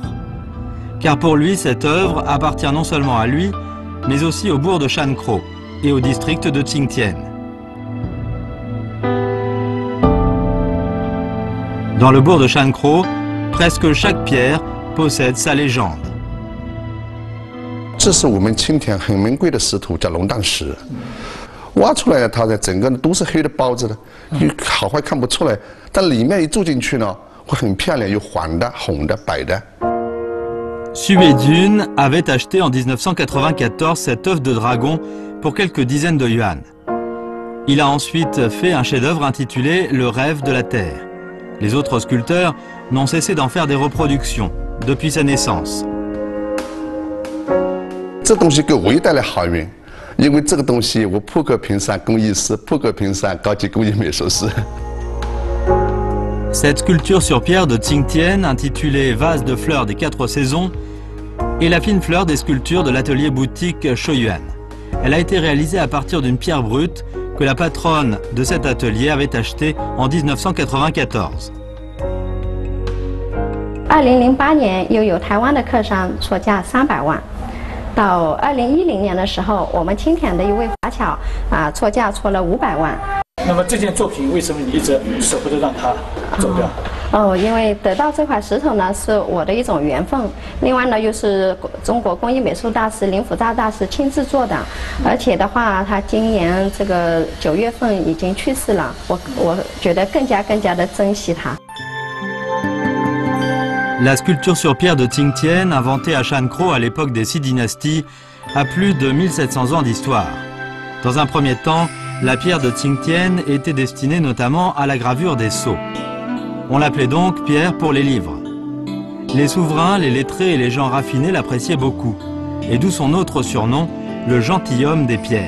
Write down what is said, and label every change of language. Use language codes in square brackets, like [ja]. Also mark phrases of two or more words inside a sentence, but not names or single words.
[fr] Car pour lui, cette œuvre appartient non seulement à lui, mais aussi au bourg de Shankro et au district de Xingtian. Dans le bourg de Shankro, presque chaque pierre possède sa légende. [zh] 这是我们青田很名贵的石头，叫龙荡石。挖出来它的整个都是黑的包子的，你好坏看不出来，但里面一住进去呢，会很漂亮，有黄的、红的、白的。 [fr] Xue Dun avait acheté en 1994 cette œuvre de dragon pour quelques dizaines de yuan. Il a ensuite fait un chef-d'œuvre intitulé Le rêve de la terre. Les autres sculpteurs n'ont cessé d'en faire des reproductions depuis sa naissance. [zh] 这东西给我也带来好运，因为这个东西我扑克平山工艺师，扑克平山高级工艺美术师。 [fr] Cette sculpture sur pierre de Tsingtien, intitulée Vase de fleurs des 4 saisons, est la fine fleur des sculptures de l'atelier boutique Shoyuan. Elle a été réalisée à partir d'une pierre brute que la patronne de cet atelier avait achetée en 1994. [zh] 2008 年又有台湾的客商出价300万，到2010年的时候，我们青田的一位华侨出价出了500万。那么这件作品为什么你一直舍不得让它走掉？因为得到这块石头呢是我的一种缘分，另外呢又是中国工艺美术大师林辅照大师亲自做的，而且的话他今年这个9月份已经去世了，我觉得更加的珍惜它。 [fr] La sculpture sur pierre de Tsingtien, inventée à Shankro à l'époque des 6 dynasties, a plus de 1700 ans d'histoire. Dans un premier temps, la pierre de Tsingtien était destinée notamment à la gravure des sceaux. On l'appelait donc pierre pour les livres. Les souverains, les lettrés et les gens raffinés l'appréciaient beaucoup, et d'où son autre surnom, le gentilhomme des pierres.